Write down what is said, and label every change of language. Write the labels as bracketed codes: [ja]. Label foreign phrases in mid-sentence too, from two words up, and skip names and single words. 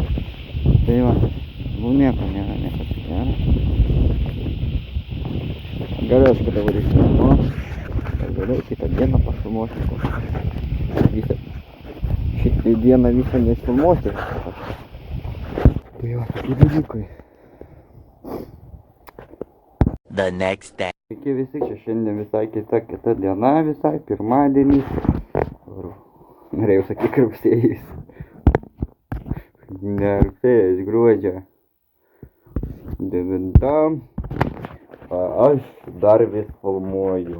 [lt] Tai va, nieko čia gera. Galės kada varysiu namo. Ir vėliau kitą dieną pafilmuosiu. Šitą dieną visą nefilmuosiu. Tai jo, tokie dalykai. [en] The next day. [lt] Sveiki visi, čia šiandien visai kita diena, visai pirmadienis. Norėjau sakyti rugsėjais. Ne rugsėjas, gruodžio 9. Aš dar vis filmuoju.